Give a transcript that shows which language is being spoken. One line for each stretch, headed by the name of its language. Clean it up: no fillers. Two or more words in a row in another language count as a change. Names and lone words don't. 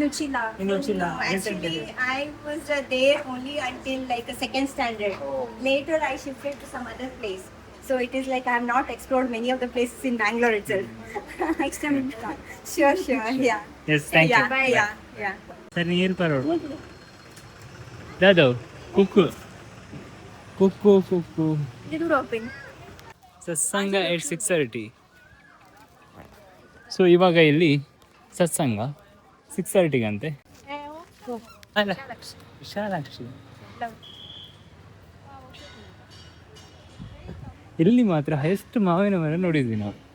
English: Uchila. In Uchila. Actually, I was there only until like a second standard. Later, I shifted to some other place. So it is like I have not explored many of the places in Bangalore itself. Next time we'll start. Sure, yeah. Yes, thank yeah, you. yeah.
Tulu: ಸರ್ ನೀರು ಬರೋಡು ದಾದು ಕುಕ್ಕು ಕುಕ್ಕು ಕುಕ್ಕು
English: Little open.
Kannada: ಸತ್ಸಂಗ ಎಟ್ 6:30. ಸೊ ಇವಾಗ ಇಲ್ಲಿ ಸತ್ಸಂಗ 6:30ಗಂತೆ. ಅಲ್ಲ ವಿಶಾಲಾಕ್ಷಿ ಇಲ್ಲಿ ಮಾತ್ರ ಹೈಯೆಸ್ಟ್ ಮಾವಿನ ಮರ ನೋಡಿದ್ವಿ ನಾವು.